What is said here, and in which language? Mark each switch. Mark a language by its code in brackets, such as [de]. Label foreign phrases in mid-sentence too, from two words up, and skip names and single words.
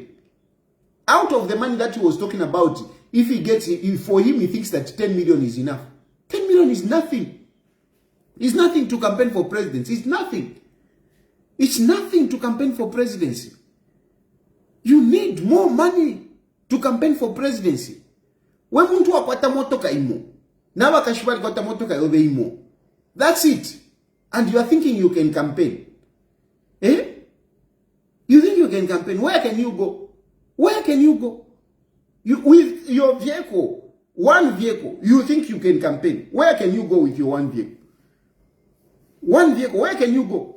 [en] Out of the money that he was talking about, if he gets it, for him, he thinks that 10 million is enough. 10 million is nothing. It's nothing to campaign for presidency. It's nothing. It's nothing to campaign for presidency. You need more money to campaign for presidency. [bem] When muntu akwata motoka imo, na bakashibali kwata motoka yobe imo. [en] That's it. And you are thinking you can campaign. You think you can campaign? Where can you go? Where can you go? With your vehicle, one vehicle, you think you can campaign. Where can you go with your one vehicle? One vehicle, where can you go?